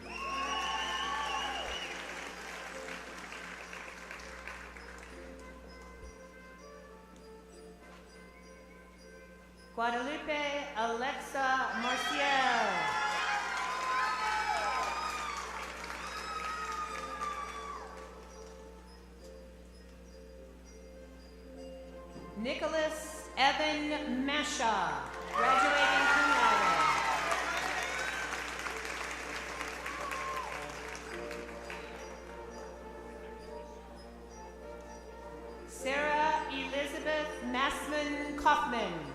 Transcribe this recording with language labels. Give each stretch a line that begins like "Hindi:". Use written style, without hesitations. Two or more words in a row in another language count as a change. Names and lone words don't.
English: Guadalupe Alexa Marcial. Nicholas Evan Masha, graduating cum laude. Sarah Elizabeth Massman Kaufman.